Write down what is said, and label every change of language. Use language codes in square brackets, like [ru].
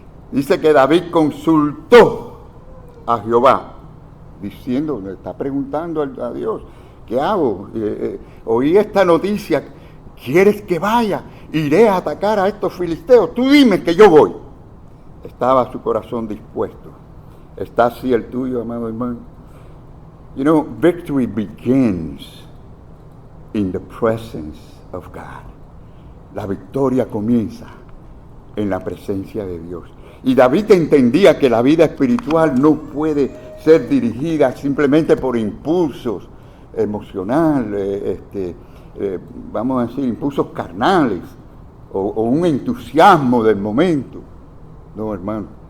[es] Dice que David consultó a Jehová, diciendo, le está preguntando a Dios, ¿qué hago? Oí esta noticia, ¿quieres que vaya? Iré a atacar a estos filisteos, tú dime que yo voy. Estaba su corazón dispuesto. ¿Está así el tuyo, amado hermano? [en] You know, victory begins in the presence of God. [es] La victoria comienza en la presencia de Dios. Y David entendía que la vida espiritual no puede ser dirigida simplemente por impulsos emocionales, vamos a decir, impulsos carnales o un entusiasmo del momento. No, hermano.